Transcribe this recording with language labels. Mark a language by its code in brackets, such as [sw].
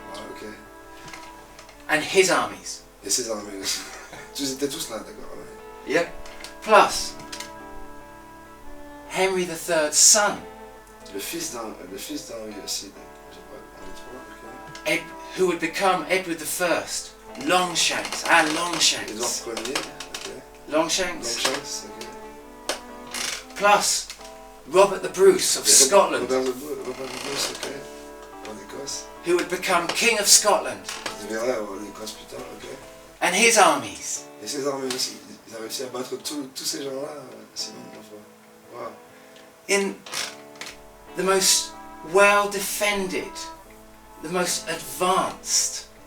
[fr] ouais, ok. [en] and his armies. [fr] Et ses armées aussi. Ils étaient tous là, d'accord. Ouais. [en] Yeah. Plus Henry III's son, [fr] Le fils d'Henri aussi, Henri III, ok. [en] who would become Edward I, Longshanks, Longshanks. [fr] Édouard Ier, ok. [en] Longshanks. [fr] Longshanks, ok. [en] Plus Robert the Bruce of Scotland, [fr] Robert de Bruce, ok. Roi d'Écosse. [en] who would become King of Scotland, [fr] Il deviendra roi d'Écosse plus tard, ok. [en] and his armies. [fr] Et ses armées aussi. Ils ont réussi à battre tous ces gens-là, Simon de Montfort. [en] Wow. In the most well defended, the most advanced